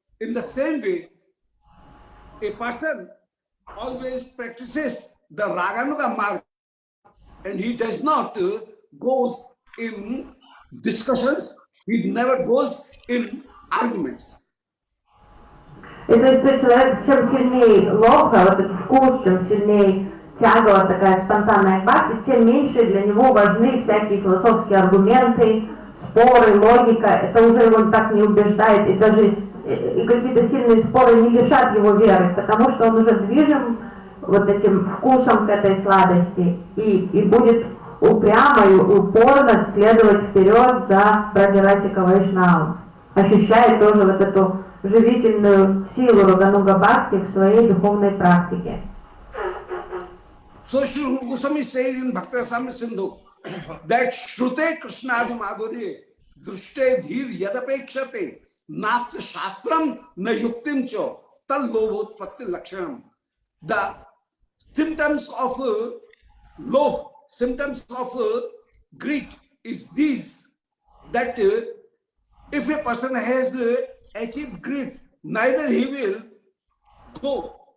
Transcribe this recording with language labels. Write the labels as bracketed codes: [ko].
[en] In the same way, a person always practices the Raganuga mark, and he does not goes in discussions. He never goes in arguments. [ru] И то есть человек, чем сильнее лоха, вот этот вкус, чем сильнее тяга, вот такая спонтанная бхакти, тем меньше для него важны всякие философские аргументы, споры, логика. Это уже его так не убеждает, и даже и какие-то сильные споры не лишат его веры, потому что он уже движим вот этим вкусом к этой сладости и будет упрямо и упорно следовать вперед за Браджа-Расика Вайшнавом, ощущая тоже вот эту живительную силу Рагануга Бхакти в своей духовной практике. [en] So Sri Goswami says in Bhakti Rasamrita Sindhu that [sa] Shrute Krishnadi Madhurye Drushte Dhir Yadapekshate Natra Shastram Na Yuktim Cho Tal Lobhotpatti Lakshanam. [en] The symptoms of lobh, symptoms of greed is these, that if a person has achieved greed, neither he will go